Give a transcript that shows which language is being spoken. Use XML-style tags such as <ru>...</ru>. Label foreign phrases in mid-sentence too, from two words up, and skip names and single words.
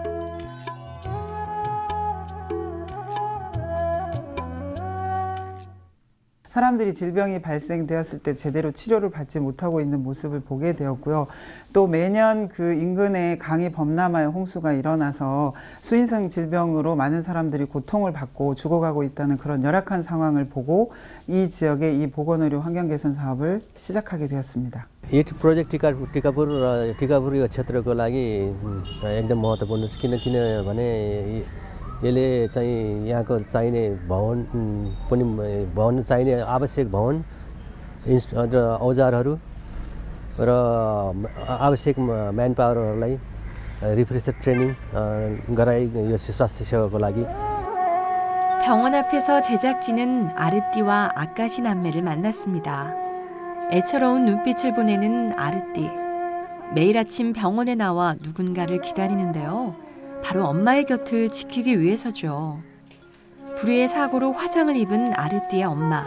<ko>사람들이 질병이 발생되었을 때 제대로 치료를 받지 못하고 있는 모습을 보게 되었고요. 또 매년 그 인근에 강이 범람하여 홍수가 일어나서 수인성 질병으로 많은 사람들이 고통을 받고 죽어가고 있다는 그런 열악한 상황을 보고 이 지역의 이 보건의료 환경 개선 사업을 시작하게 되었습니다.</ko> <ne>यो प्रोजेक्ट टिकापुर यो क्षेत्रको लागि एकदम महत्त्वपूर्ण छ किनभने यसले चाहिँ यहाँको चाहिने भवन चाहिने आवश्यक भवन औजारहरू र आवश्यक म्यान पावरहरूलाई</ne> <en>refresher training</en> <ne>गराइ यो स्वास्थ्य सेवाको लागि</ne> <ko>병원 앞에서 제작진은 아르띠와 아까시 남매를 만났습니다. 애처로운 눈빛을 보내는 아르띠. 매일 아침 병원에 나와 누군가를 기다리는데요. 바로 엄마의 곁을 지키기 위해서죠. 불의의 사고로 화상을 입은 아르띠의 엄마.</ko>